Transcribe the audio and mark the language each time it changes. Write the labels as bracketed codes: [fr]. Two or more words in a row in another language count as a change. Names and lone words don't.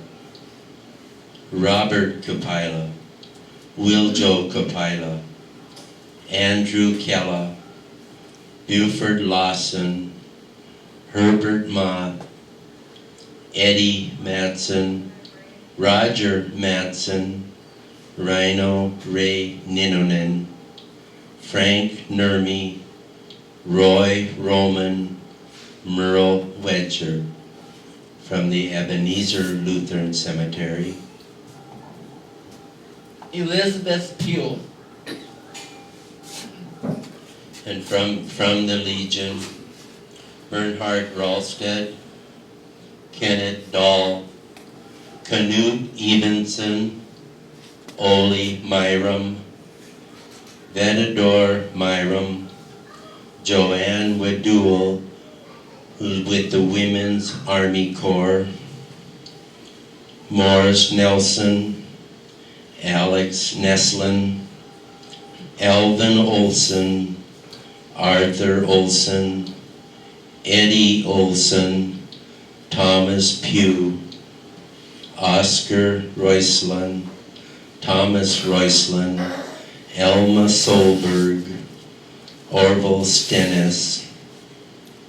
[en] Robert Capella, Wiljo Capella, Andrew Kella, Buford Lawson, Herbert Mott, Eddie Matson, Roger Matson, Rhino Ray Ninonen, Frank Nurmi, Roy Roman, Merle Wedger. From the Ebenezer Lutheran Cemetery, Elizabeth Pugh. and from the Legion, Bernhard Ralsted, Kenneth Dahl, Canute Evenson, Oli Myram, Vedador Myram, Joanne Wedul, who's with the Women's Army Corps, Morris Nelson, Alex Neslin, Alvin Olson, Arthur Olson, Eddie Olson, Thomas Pugh, Oscar Royslin, Thomas Royslin, Elma Solberg, Orville Stennis,